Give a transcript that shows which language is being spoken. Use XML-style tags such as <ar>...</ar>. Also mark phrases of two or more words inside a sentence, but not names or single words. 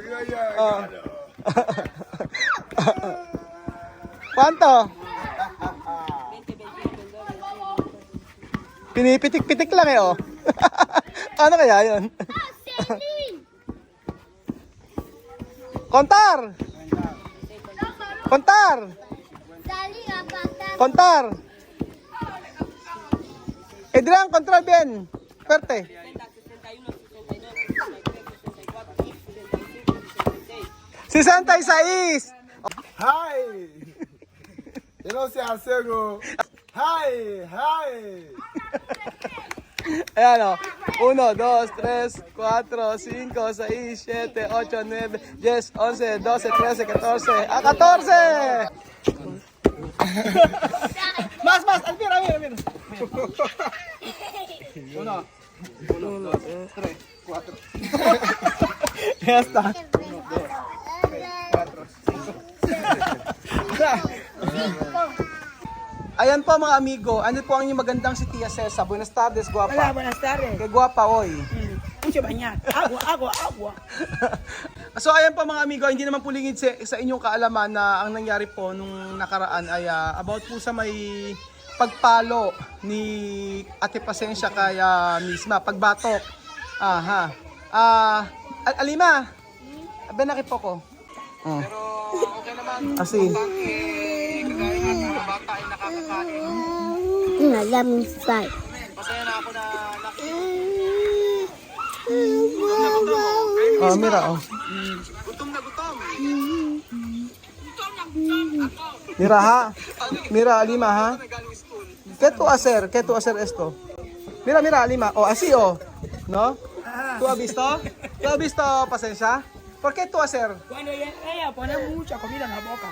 <es>Oh. Quanto?</es> <tl>Pinipitik-pitik lang eh, oh. Ano kaya yun? Kontar!</tl> <es>Kontar! Contar. Adrian, control bien. Fuerte. 66.</es> <en>Hi! You know, say I say go. Hi!</en> <tl>Ayan o. 1, 2, 3, 4, 5, 6, 7, 8, 9, 10, 11, 12, 13, 14.</tl> <es>¡Ah, 14! Más, Alvin. Uno. Uno, dos, tres, cuatro. Ya está. Uno, dos, tres, cuatro, cinco.</es> <tl>Ayan po mga amigo, ano po ang inyong magandang si Tia Cesa?</tl> <es>Buenas tardes, guapa. Hola, buenas tardes. Que guapa hoy. Mucho bañar. Agua, agua, agua.</es> <tl>So ayan po mga amigo, hindi naman po lingid sa inyong kaalaman na ang nangyari po nung nakaraan ay about po sa may pagpalo ni Ate Pasensya kaya misma, pagbatok. Aha. Alima, benakit po ko. Pero okay naman. Asi. Kagaya nga bata ay nakakakain. Alam sa. Masaya na ako na Oh, mira, oh. Gutom na gutom.</tl> <es>Mira ha. Mira, Alima ha. ¿Qué tú hacer esto? Mira, mira, Alima. Oh, así, oh. ¿No? ¿Tú has visto? ¿Tú has visto, Pasensya? ¿Por qué tú hacer? Cuando ella pone mucha comida en la boca.</es>